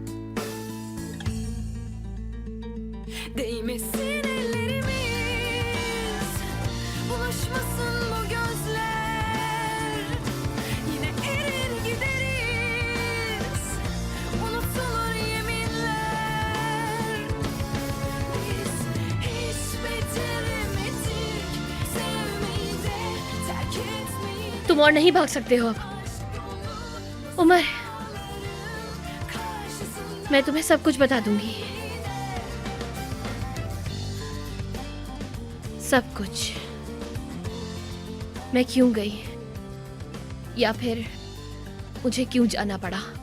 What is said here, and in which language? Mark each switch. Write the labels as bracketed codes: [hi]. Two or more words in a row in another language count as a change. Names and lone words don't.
[tr] Değmesin ellerimiz, bulaşmasın bu gözler. Yine erir gideriz, unutulur yeminler. Biz hiç beceremedik sevmeyi de terk etmeyi. [hi] तुम और नहीं भाग सकते हो अब उमर। मैं तुम्हें सब कुछ बता दूंगी, सब कुछ। मैं क्यों गई, या फिर मुझे क्यों जाना पड़ा।